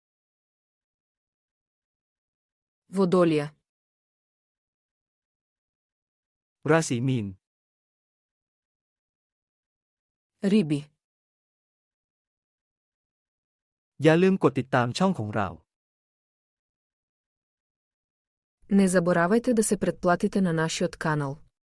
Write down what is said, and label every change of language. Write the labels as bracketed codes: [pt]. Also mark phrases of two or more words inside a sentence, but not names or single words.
[mk] Водолија. [th] ราศีมีน [mk] Риби. [th] อย่าลืมกดติดตามช่องของเรา [mk] Не заборавајте да се претплатите на нашиот канал.